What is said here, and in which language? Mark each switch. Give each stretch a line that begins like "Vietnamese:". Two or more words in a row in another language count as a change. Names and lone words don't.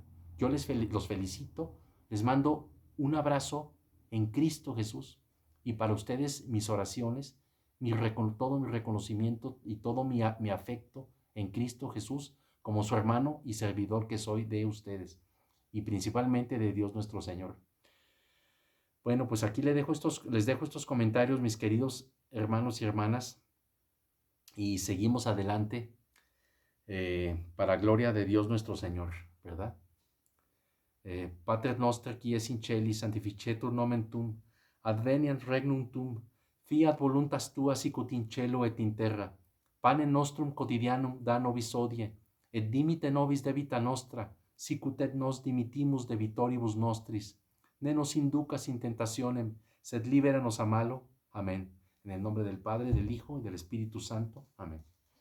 Spanish: Yo los felicito, les mando un abrazo en Cristo Jesús, y para ustedes mis oraciones, todo mi reconocimiento y todo mi afecto en Cristo Jesús, como su hermano y servidor que soy de ustedes, y principalmente de Dios nuestro Señor. Bueno, pues aquí les dejo estos comentarios, mis queridos hermanos y hermanas, y seguimos adelante, para gloria de Dios nuestro Señor, ¿verdad?
Latin: Pater noster, qui es in celi, sanctificetur nomen tuum, adveniat regnum tuum, fiat voluntas tua sicut in cielo et in terra. Panem nostrum quotidianum da nobis hodie, et dimite nobis debita nostra, sicut et nos dimitimus debitoribus nostris. Ne nos inducas in tentationem, sed liberanos a malo. Amén.
Spanish: En el nombre del Padre, del Hijo y del Espíritu Santo. Amén.